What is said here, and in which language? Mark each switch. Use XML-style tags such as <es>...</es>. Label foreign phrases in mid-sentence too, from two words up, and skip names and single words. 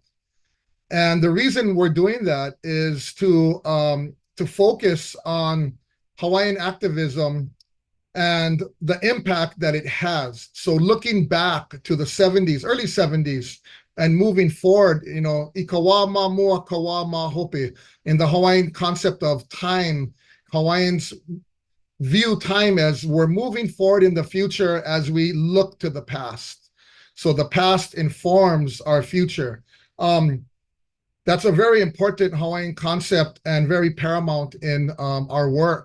<en>And the reason we're doing that is to focus on Hawaiian activism and the impact that it has. So looking back to the 70s, early 70s, and moving forward,</en> <haw>ikawa ma mua kawa ma hope,</haw> <en>in the Hawaiian concept of time. Hawaiians view time as we're moving forward in the future as we look to the past. So the past informs our future. That's a very important Hawaiian concept and very paramount in our work.</en>